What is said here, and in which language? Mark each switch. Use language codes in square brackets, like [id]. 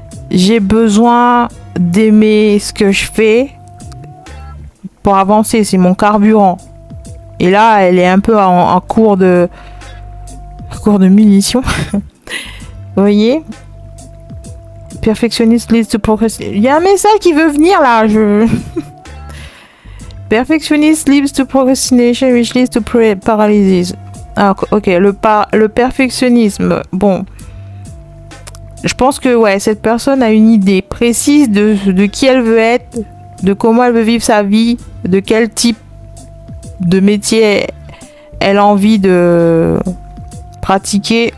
[fr] J'ai besoin d'aimer ce que je fais pour avancer. C'est mon carburant. Et là, elle est un peu en cours de munitions. Vous voyez ? Perfectionniste [en] leads to procrastination. [fr] Il y a un message qui veut venir là. [en] Perfectionist leads to procrastination, which leads to paralysis. [fr] Ah, ok, le perfectionnisme. Bon, je pense que ouais, cette personne a une idée précise de qui elle veut être, de comment elle veut vivre sa vie, de quel type de métier elle a envie de pratiquer.